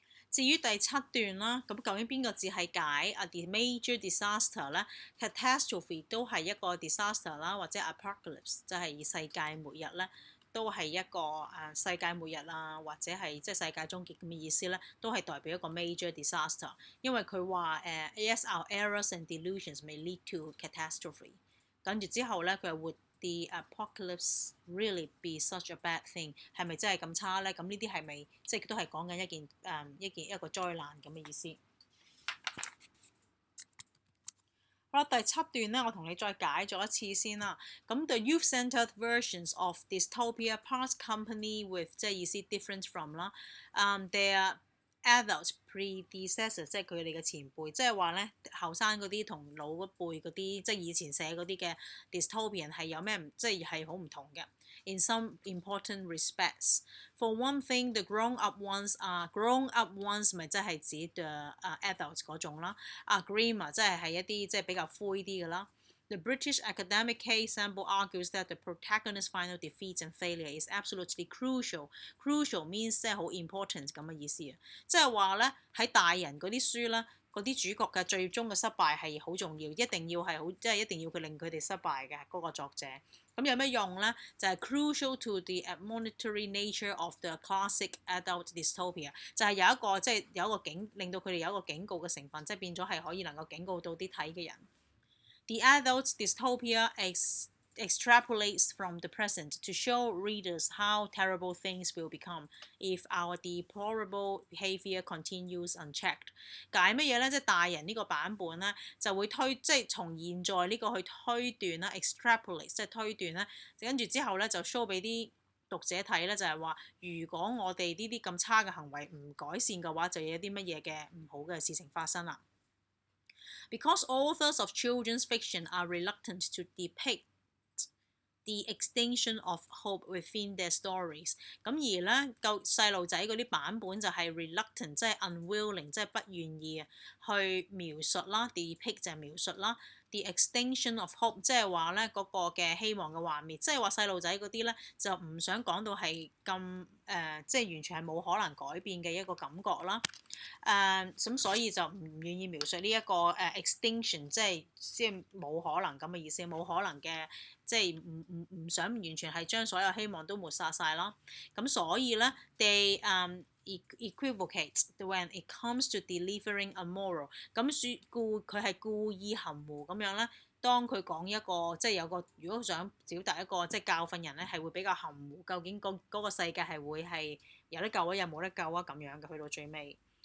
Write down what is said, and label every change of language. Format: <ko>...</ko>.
<yue>至於第7段啦，咁究竟邊個字係解the major disaster 咧 ？catastrophe 都係一個 disaster 啦，或者 apocalypse 就係世界末日咧，都係一個世界末日啊，或者係即係世界終結咁嘅意思咧，都係代表一個 major disaster。因為佢話</yue> <en>yes our errors and delusions may lead to catastrophe。</en> <yue>跟住之後咧，佢係會</yue> <en>The apocalypse really be such a bad thing？</en> <yue>係咪真係咁差咧？咁呢啲係咪即係都係講緊一個災難咁嘅意思？好啦，第7段咧，我同你再解咗一次先啦。</yue> <en>咁 the youth-centered versions of dystopia part company with</en> <yue>即係意思</yue> <en>different from 啦。 their adult predecessors</en> <yue>即係佢哋嘅前輩，即係話咧後生嗰啲同老一輩嗰啲，即係以前寫嗰啲嘅 dystopian 係有咩即係好唔同嘅。</yue> <en>In some important respects, for one thing, the grown-up ones</en> <yue>咪即係指</yue> <en>the adults</en> <yue>嗰種啦。 grim 即係一啲即係比較灰啲嘅啦。</yue> <en>The British academic case sample argues that the protagonist's final defeat and failure is absolutely crucial. Crucial means</en> <yue>即係好 important 咁嘅意思啊，即係話咧喺大人嗰啲書咧，嗰啲主角嘅最終嘅失敗係好重要，一定要係好即係一定要佢令佢哋失敗嘅嗰個作者。咁有咩用咧？就係</yue> <en>crucial to the admonitory nature of the classic adult dystopia，</en> <yue>就係有一個即係有一個令到佢哋有一個警告嘅成分，即係變咗係可以能夠警告到啲睇嘅人。</yue> <en>The adult dystopia extrapolates from the present to show readers how terrible things will become if our deplorable behaviour continues unchecked。</en> <yue>解乜嘢咧？即係大人呢個版本咧，就會即係從現在呢個去推斷啦 ，extrapolate 即係推斷咧，跟住之後咧就 show 俾啲讀者睇咧，就係話如果我哋呢啲咁差嘅行為唔改善嘅話，就有啲乜嘢嘅唔好嘅事情發生啦。</yue> <en>Because authors of children's fiction are reluctant to depict the extinction of hope within their stories，</en> <yue>咁而咧細路仔嗰啲版本就係 reluctant， 即係 unwilling， 即係不願意去描述啦 ，depict 就係描述啦。</yue> <en>The extinction of hope</en> <yue>即係話咧嗰個嘅希望嘅幻滅，即係話細路仔嗰啲咧就唔想講到係咁即係完全係冇可能改變嘅一個感覺啦。咁所以就唔願意描述呢一個extinction， 即係冇可能咁嘅意思，冇可能嘅，即係唔想完全係將所有希望都抹殺晒啦。咁所以咧</yue> <en>they equivocate when it comes to delivering a moral，</en> <yue>咁佢係故意含糊咁樣咧。當佢講一個即係有個，如果想表達一個即係教訓人咧，係會比較含糊，究竟嗰個世界係會係有得救啊，又冇得救啊咁樣嘅，去到最尾。</yue>